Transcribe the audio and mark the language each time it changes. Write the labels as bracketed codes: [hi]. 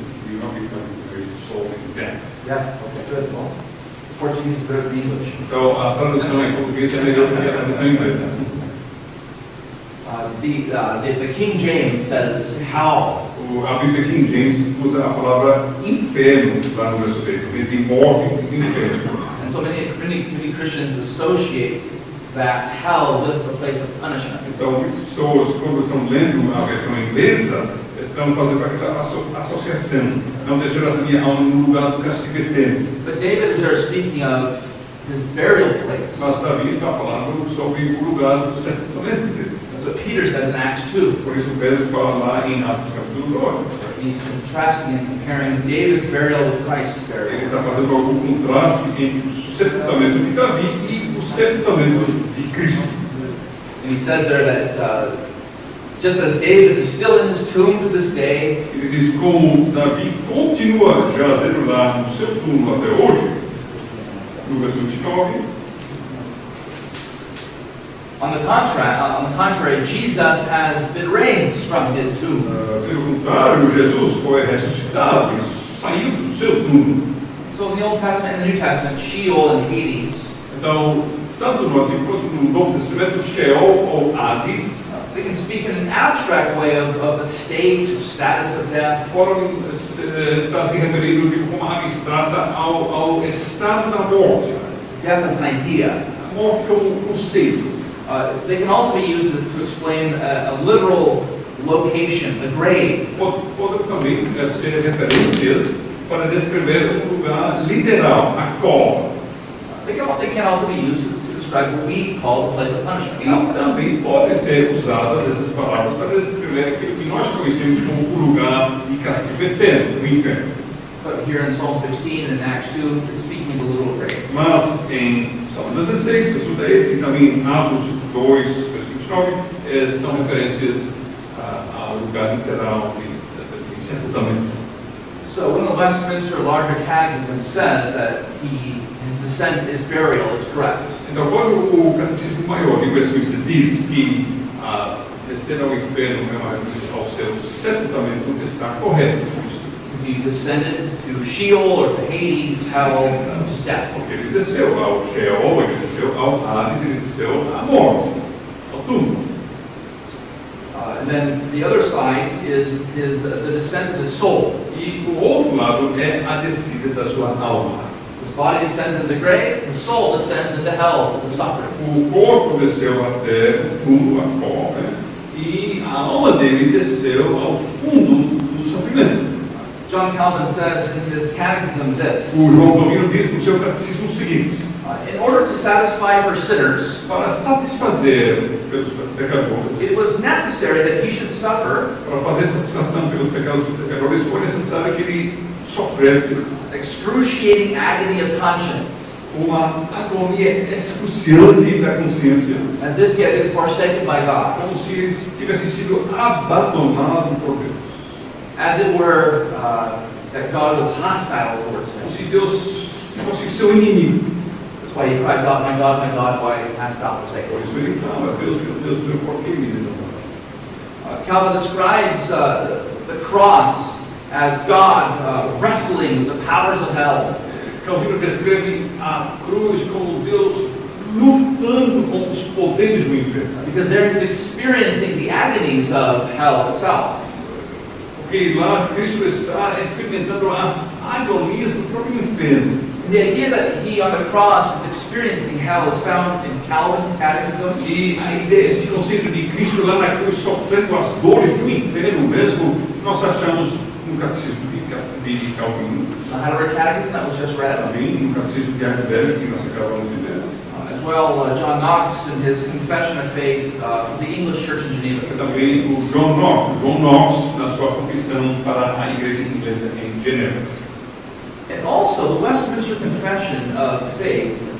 [en] You not become very soul in death. Yeah, okay, good. Well, Portuguese is better than English. [pt] Então, a tradução em português é melhor do que a tradução em inglês. [en] The King James says, hell. [pt] A Bíblia King James usa a palavra inferno lá no verso 6. Em vez de morte, diz inferno. [en] And so many Christians associate that hell with the place of punishment. [pt] Então, muitas pessoas, quando estão lendo a versão inglesa, estão fazendo aquela associação. Não deixarás a minha alma no lugar do castigo eterno. [en] But David is there speaking of his burial place. [pt] Mas Davi está falando sobre o lugar do sepultamento dele. [en] That's what Peter says in Acts 2. [pt] Por isso Pedro fala lá em Atos capítulo 2. [en] He's contrasting and comparing David's burial with Christ's [pt] Ele [en] burial. [pt] está fazendo algum contraste entre o sepultamento de Davi e o sepultamento de Cristo. [en] And he says there that just as David is still in his tomb to this day, [pt] Ele diz como Davi continua jazendo lá no seu túmulo até hoje, no verso 29. [en] on the contrary, Jesus has been raised from his tomb. [pt] Pelo contrário, Jesus foi ressuscitado, ele saiu do seu túmulo. [en] So in the Old Testament and the New Testament, Sheol and Hades, [pt] Então, tanto no Antigo quanto no Novo Testamento, Sheol ou Hades, [en] they can speak in an abstract way of the state, status of death. [pt] está se referindo de forma abstrata ao estado da morte. [en] Death as an idea. [pt] A morte como conceito. [en] They can also be used to explain a literal location, the grave. [pt] Podem também ser referências para descrever um lugar literal, a cova. [en] They can also be used to describe what we call the place of punishment. [pt] E também podem ser usadas essas palavras para descrever aquilo que nós conhecemos como o lugar de castigo eterno, o inferno. [en] But here in Psalm 16 and in Acts 2, it's speaking of the little grave. [pt] Mas em Salmo 16, verso 10 e também em Atos 2, verso 29, são referências ao lugar literal de sepultamento. [en] So when the Westminster Larger Catechism says that his descent, his burial is correct, [pt] Então, quando o Catecismo Maior de Westminster diz que descer ao inferno é uma referência ao seu sepultamento, está correto. [en] he descended to Sheol or to Hades, hell, death. [pt] Porque ele desceu ao Sheol, ele desceu ao Hades, ele desceu à morte, ao túmulo. [en] And then the other side is the descent of his soul. [pt] E o outro lado é a descida da sua alma. [en] His body descends into the grave, his soul descends into hell, the suffering. [pt] O corpo desceu até o túmulo, a cova, e a alma dele desceu ao fundo do sofrimento. [en] John Calvin says in his catechism this, [pt] O João Calvino diz no seu catecismo o seguinte: [en] in order to satisfy for sinners, [pt] para satisfazer pelos pecadores, [en] it was necessary that he should suffer [pt] para fazer satisfação pelos pecados dos pecadores, foi necessário que ele sofresse [en] excruciating agony of conscience, [pt] uma agonia excruciante da consciência, [en] as if he had been forsaken by God, [pt] como se ele tivesse sido abandonado por Deus, [en] as it were that God was hostile towards [pt] como [en] him. [pt] se Deus fosse seu inimigo. [en] That's why he cries out, my God, why hast thou forsaken [pt] Por [en] me? [pt] isso ele clama: Deus, meu, por que me desamparaste? [en] Calvin describes the cross as God wrestling with the powers of hell. [pt] Calvino descreve a cruz como Deus lutando com os poderes do inferno. [en] Because there he's experiencing the agonies of hell itself. [pt] Porque lá Cristo está experimentando as agonias do próprio inferno. [en] And the idea that he on the cross is experiencing hell is found in Calvin's catechism. [pt] E a ideia, este conceito de Cristo lá na cruz sofrendo as dores do inferno mesmo, nós achamos no catecismo de Calvino. [en] The Heidelberg Catechism that was just read. [pt] Também no catecismo de Hyde, que nós acabamos de ler. [en] As well, John Knox in his Confession of Faith for the English Church in Geneva. [pt] Também o John Knox, na sua confissão para a igreja inglesa em Genebra. [en] And also the Westminster Confession of Faith.